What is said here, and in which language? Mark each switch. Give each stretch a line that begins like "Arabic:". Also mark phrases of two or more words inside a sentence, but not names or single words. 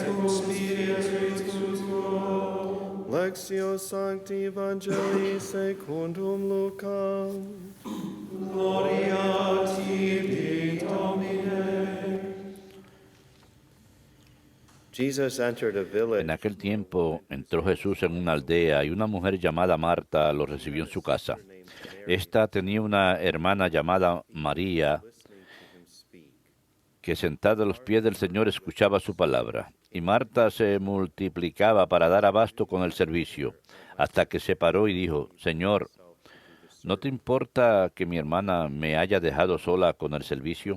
Latin: cum spiritu tuo, Lectio Sancti Evangelii secundum Lucam, Gloria tibi, Domine.
English: Jesus entered a
Spanish: En
English: village.
Spanish: aquel tiempo entró Jesús en una aldea y una mujer llamada Marta lo recibió en su casa. Esta tenía una hermana llamada María que sentada a los pies del Señor escuchaba su palabra. Y Marta se multiplicaba para dar abasto con el servicio, hasta que se paró y dijo, Señor, ¿no te importa que mi hermana me haya dejado sola con el servicio?